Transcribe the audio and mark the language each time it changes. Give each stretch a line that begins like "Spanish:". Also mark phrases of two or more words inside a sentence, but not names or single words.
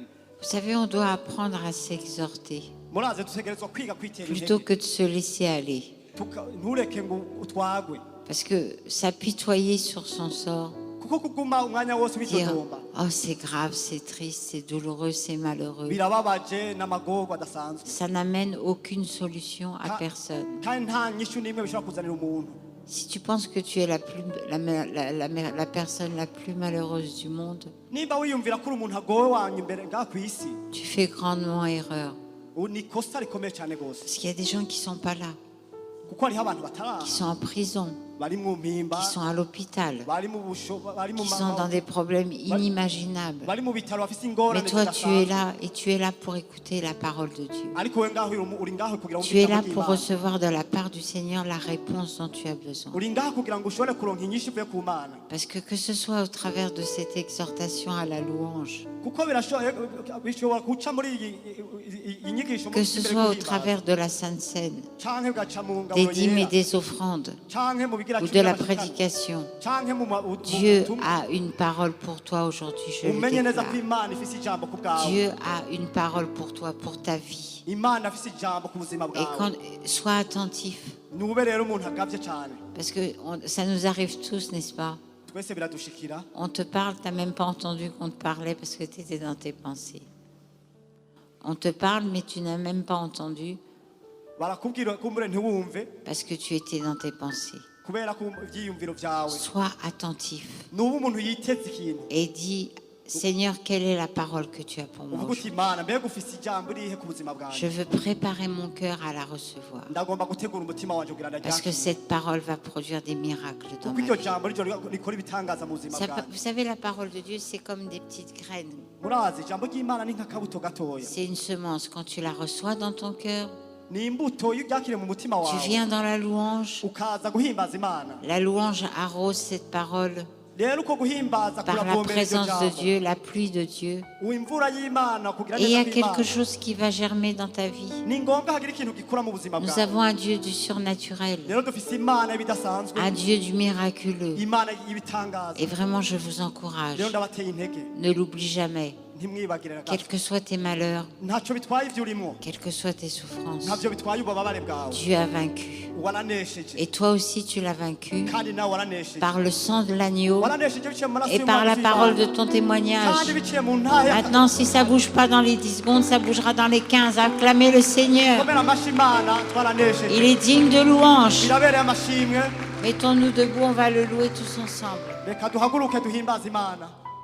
French: Vous savez, on doit apprendre à s'exhorter
Rundi: muraze dutegerezwa kwiga kwitera
French: plutôt
Rundi: intege
French: que de se laisser aller.
Rundi: ntureke ngo utwagwe
French: Parce que s'apitoyer sur son sort,
Rundi: kuko kuguma umwanya wose
French: dire
Rundi: witotomba
French: « Oh, c'est grave, c'est triste, c'est douloureux, c'est malheureux »,
Rundi: birababaje n'amagorwa adasanzwe
French: ça n'amène aucune solution à personne.
Rundi: kandi nta nyishu n'imwe bishobora kuzanira umuntu.
French: Si tu penses que tu es la personne la plus malheureuse du monde,
Rundi: niba wiyumvira ko uri umuntu agowe wanyu imbere ngaha ku isi
French: tu fais grandement erreur.
Rundi: ni ikosa rikomeye cyane rwose
French: Parce qu'il y a des gens qui ne sont pas là,
Rundi: kuko hariho abantu bataraha
French: qui sont en prison,
Rundi: bari mu mpimba
French: qui sont à l'hôpital,
Rundi: bari mu busho bari mu
French: qui sont dans des problèmes inimaginables.
Rundi: bari mu bitaro bafite
French: Mais
Rundi: ingorane
French: toi, tu es
Rundi: zidasanzwe.
French: là et tu es là pour écouter la parole de Dieu.
Rundi: ariko we ngaho uri ngaho kugira ngo
French: Tu es là
Rundi: ijambo
French: pour
Rundi: ry'Imana.
French: recevoir de la part du Seigneur la réponse dont tu as besoin.
Rundi: uri ngaho kugira ngo ushobore kuronka inyishu ivuye ku mana
French: Parce que ce soit au travers de cette exhortation à la louange,
Rundi: kuko bishobora guca muri iyi nyigisho
French: que ce soit au travers de la Sainte Seine,
Rundi: canke bigaca mu
French: des
Rundi: ngaburo
French: dîmes et
Rundi: yera
French: des offrandes,
Rundi: canke mu bigira
French: ou
Rundi: cumi
French: de la
Rundi: n'amatanu,
French: prédication.
Rundi: canke mu
French: Dieu
Rundi: butumwa.
French: a une parole pour toi aujourd'hui, je le
Rundi: umenye neza ko
French: déclare.
Rundi: imana ifise ijambo ku bwawe
French: Dieu a une parole pour toi, pour ta vie.
Rundi: imana afise ijambo ku buzima
French: Et
Rundi: bwawe
French: sois attentif,
Rundi: nube rero umuntu agavye cyane
French: parce que ça nous arrive tous, n'est-ce pas?
Rundi: twese biradushikira
French: On te parle, tu n'as même pas entendu qu'on te parlait parce que tu étais dans tes pensées. On te parle, mais tu n'as même pas entendu
Rundi: barakubwira kumbure ntiwumve
French: parce que tu étais dans tes pensées.
Rundi: kubera ko ivyiyumviro vyawe
French: Sois attentif
Rundi: nuba umuntu yiteze ikintu
French: et dis, Seigneur, quelle est la parole que tu as pour moi
Rundi: uvuga uti
French: aujourd'hui?
Rundi: imana mbega ufise ijambo irihe ku buzima
French: Je
Rundi: bwanjye
French: veux préparer mon cœur à la recevoir.
Rundi: ndagomba gutegura umutima wanje kugira
French: Parce que
Rundi: ndaryakire
French: cette parole va produire des miracles dans
Rundi: kuko
French: ma
Rundi: iryo
French: vie.
Rundi: jambo ryo rikora ibitangaza mu buzima bwanjye
French: Vous savez, la parole de Dieu, c'est comme des petites graines.
Rundi: murazi ijambo ry'imana ni nk'akabuto gatoya
French: C'est une semence. Quand tu la reçois dans ton cœur,
Rundi: ni imbuto iyo uryakire mu mutima
French: tu
Rundi: wawe
French: viens dans la louange.
Rundi: ukaza guhimbaza imana
French: La louange arrose cette parole
Rundi: rero uko guhimbaza
French: par la
Rundi: kuravomera iryo
French: présence de
Rundi: jambo
French: Dieu, la pluie de Dieu.
Rundi: imvura y'imana kugira
French: Et il y a
Rundi: neza
French: quelque
Rundi: kw'imana
French: chose qui va germer dans ta vie.
Rundi: ni ngombwa hagira ikintu gikura mu buzima
French: Nous
Rundi: bwawe
French: avons un Dieu du surnaturel,
Rundi: rero dufise imana y'ibidasanzwe
French: un Dieu du miraculeux.
Rundi: imana y'ibitangaza
French: Et vraiment, je vous encourage,
Rundi: rero ndabateye intege
French: ne l'oublie jamais.
Rundi: ntimwibagire na
French: Quels
Rundi: gato
French: que soient tes malheurs,
Rundi: ntacyo bitwaye ibyo urimo
French: quelles que soient tes souffrances,
Rundi: ntacyo bitwaye ububabare bwawe
French: Dieu a vaincu.
Rundi: waranesheje
French: Et toi aussi, tu l'as vaincu
Rundi: kandi nawe waranesheje
French: par le sang de l'agneau
Rundi: waranesheje biciye mu maraso
French: et par la
Rundi: y'umwana
French: parole de
Rundi: w'Imana.
French: ton témoignage.
Rundi: kandi biciye mu ntahe
French: Maintenant, si ça bouge pas dans les 10 secondes, ça bougera dans les 15. Acclamez le Seigneur.
Rundi: komera amashyi imana twaranesheje
French: Il est digne de louange.
Rundi: birabereye amashimwe
French: Mettons-nous debout, on va le louer tous ensemble.
Rundi: reka duhaguruke duhimbaze imana